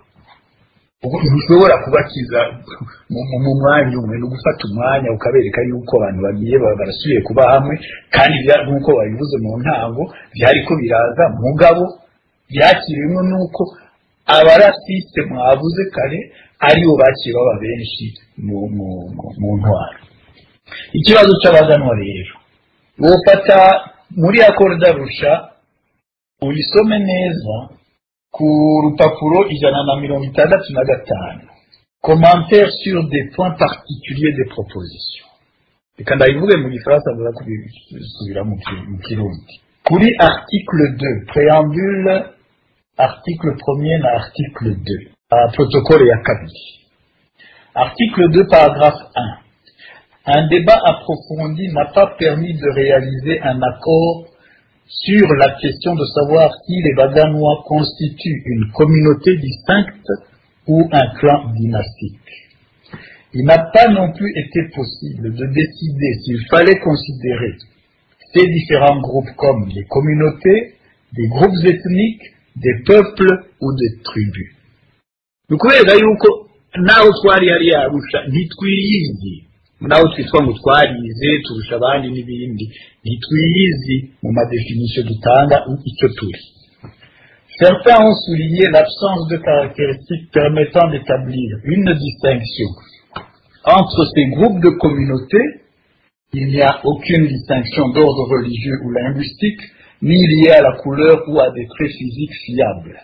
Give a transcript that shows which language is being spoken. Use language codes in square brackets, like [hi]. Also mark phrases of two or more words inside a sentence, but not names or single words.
[rn] Ntushobora kubakiza mu mwanya umwe, no gufata umwanya ukabereka yuko abantu bagiye barasubiye kuba hamwe, kandi nk'uko babivuze mu ntango byari ko biraza mugabo byakiriwemo nuko abarasiste mwavuze kare aribo baciye baba benshi mu ntwaro. Ikibazo cy'abaganwa rero wofata muri [fr] accord d'Arusha [rn] uyisome neza ku rupapuro 165 [fr] commentaires sur des points particuliers des propositions. [rn] Reka ndabivuge mu gifaransa ndaza kubisubira mu kirundi. Kuri [fr] article 2 préambule article 1er [rn] na [fr] article 2 protocole [rn] ya kabiri. [fr] Article 2 paragraphe 1. Un débat approfondi n'a pas permis de réaliser un accord sur la question de savoir si les Baganois constituent une communauté distincte ou un clan dynastique. Il n'a pas non plus été possible de décider s'il fallait considérer ces différents groupes comme des communautés, des groupes ethniques, des peuples ou des tribus. [rn] Nukubereka yuko naho twari hari Arusha ntitwiyizi, naho twitwa ngo twarize turusha abandi n'ibindi, ntitwiyizi mu madefinition dutanga icyo turi. [fr] Certains ont souligné l'absence de caractéristiques permettant d'établir une distinction entre ces groupes de communautés. Il n'y a aucune distinction d'ordre religieux ou linguistique, ni liée à la couleur ou à des traits physiques fiables.